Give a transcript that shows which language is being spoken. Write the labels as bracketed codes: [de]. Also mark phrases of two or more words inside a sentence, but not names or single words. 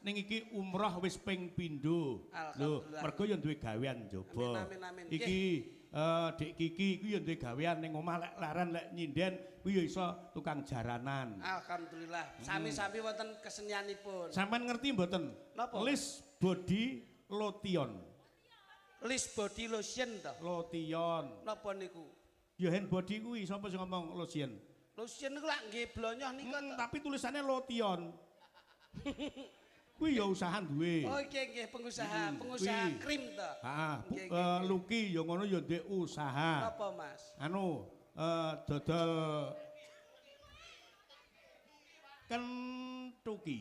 [jv] Ning iki umroh wis ping pindho. Lho, mergo ya duwe gawean njaba. Iki Dik Kiki kuwi ya duwe gawean ning omah lek laran lek nyinden kuwi ya iso tukang jaranan. Alhamdulillah. Sami-sami wonten kesenianipun. Sampeyan ngerti mboten? [en] Lis body lotion. Lis body lotion to. Lotion. [jv] Napa niku? Ya [en] hand body [jv] kuwi sapa sing ngomong lotion? Lotion niku lak nggih blonyoh niku to. [id] Tapi tulisannya lotion. [jv] Kuwi ya usaha duwe. Oh nggih pengusaha krim to. Heeh. Luki ya ngono ya ndek usaha. Napa Mas? Dodol kentuki.